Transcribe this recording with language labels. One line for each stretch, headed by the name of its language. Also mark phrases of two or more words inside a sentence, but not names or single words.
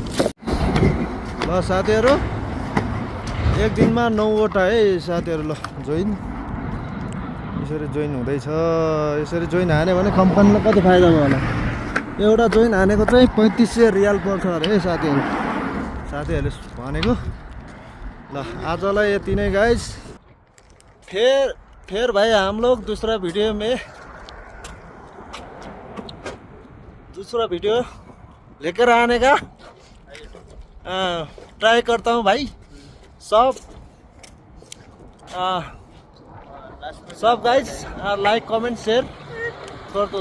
Nepali: ल साथीहरू एक दिनमा 9वटा है साथीहरू। ल जोइन यसरी जोइन हुँदैछ। यसरी जोइन हान्यो भने कम्पनीलाई कति फाइदा भयो होला। एउटा जोइन हानेको चाहिँ 3500 रियाल पर्छ अरे है साथीहरूले भनेको। ल आजलाई यति नै गाइस।
Hindi: फिर भाई हम लोग दूसरा वीडियो लेकर आने का ट्राई करता हूँ भाई। सब गाइस
English: like comment share
Hindi: कर दो।